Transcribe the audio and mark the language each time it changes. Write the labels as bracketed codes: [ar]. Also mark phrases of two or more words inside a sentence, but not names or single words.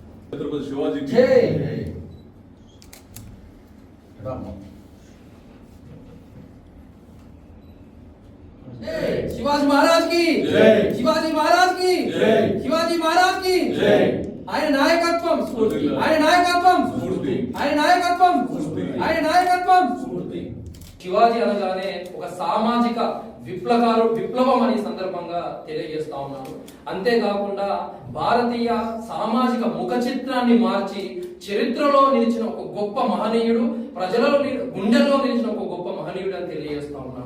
[hi] छत्रपति शिवाजी की जय। शिवाजी महाराज की जय। शिवाजी महाराज की जय। शिवाजी महाराज की जय। [te] ఆయన నాయకత్వం స్ఫూర్తి. ఆయన నాయకత్వం స్ఫూర్తి. ఆయన నాయకత్వం స్ఫూర్తి. ఆయన నాయకత్వం స్ఫూర్తి. శివాజీ అనగానే ఒక సామాజిక విప్లవం అనే సందర్భంగా తెలియజేస్తా ఉన్నాను. అంతేకాకుండా భారతీయ సామాజిక ముఖ చిత్రాన్ని మార్చి చరిత్రలో నిలిచిన ఒక గొప్ప మహనీయుడు, ప్రజలలో గుండెల్లో నిలిచిన ఒక గొప్ప మహనీయుడు అని తెలియజేస్తా ఉన్నాను.